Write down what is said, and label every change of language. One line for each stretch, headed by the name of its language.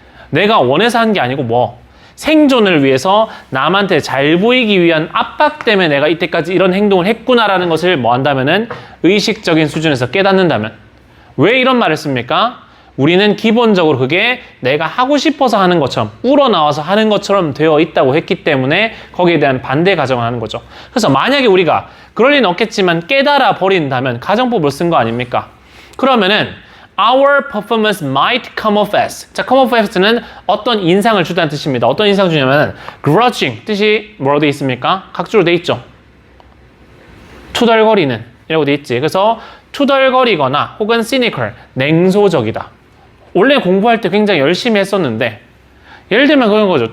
Korean: 내가 원해서 한 게 아니고 뭐? 생존을 위해서 남한테 잘 보이기 위한 압박 때문에 내가 이때까지 이런 행동을 했구나라는 것을 뭐 한다면은 의식적인 수준에서 깨닫는다면. 왜 이런 말을 씁니까? 우리는 기본적으로 그게 내가 하고 싶어서 하는 것처럼, 우러나와서 하는 것처럼 되어 있다고 했기 때문에 거기에 대한 반대 가정을 하는 거죠. 그래서 만약에 우리가 그럴 리는 없겠지만 깨달아 버린다면 가정법을 쓴 거 아닙니까? 그러면은
English: our performance might come off as.
Korean: 자,
English: come off as
Korean: 는 어떤 인상을 주다는 뜻입니다. 어떤 인상 주냐면 grudging, 뜻이 뭐라고 되어 있습니까? 각주로 되어 있죠. 투덜거리는 이라고 되어 있지. 그래서 투덜거리거나 혹은 cynical, 냉소적이다. 원래 공부할 때 굉장히 열심히 했었는데, 예를 들면 그런 거죠.